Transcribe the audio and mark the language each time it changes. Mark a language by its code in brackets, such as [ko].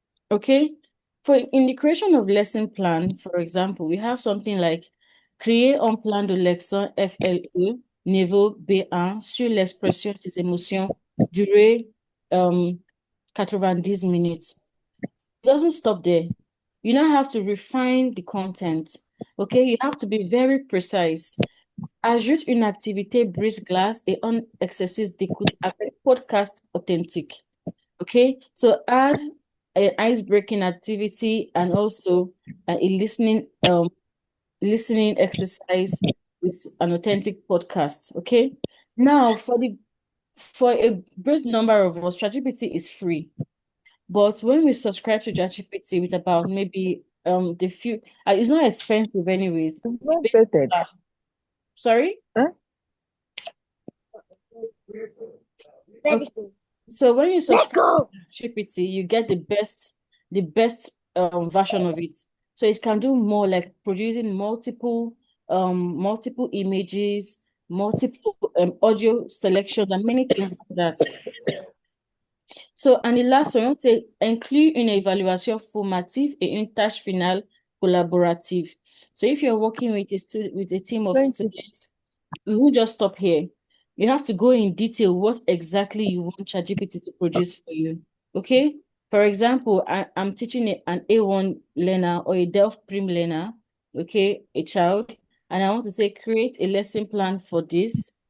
[fr] Okay. [en] In the creation of lesson plan, for example, we have something like [fr] créer un plan de leçon FLE niveau B1 sur l'expression des émotions, durée 90 minutes. [en] It doesn't stop there. You now have to refine the content. Okay, you have to be very precise. [fr] Ajoute une activité brise-glace et un exercice d'écoute avec podcast authentique. [en] Okay, so add an ice-breaking activity, and also a listening exercise with an authentic podcast. Okay. Now, for a great number of us, ChatGPT is free. But when we subscribe to ChatGPT with about maybe the few, it's not expensive anyways. Well stated. Sorry? Huh? Okay. So when you subscribe to GPT, you get the best version of it. So it can do more, like producing multiple images, multiple audio selections, and many things like that. So, and the last one, [fr] c'est inclure une évaluation formative et une tâche finale collaborative. [en] So if you're working with a team of students, we won't just stop here. You have to go in detail what exactly you want ChatGPT to produce for you. Okay? For example, I'm teaching an A1 learner or a Delft Prim learner, okay, a child, and I want to say create a lesson plan for this.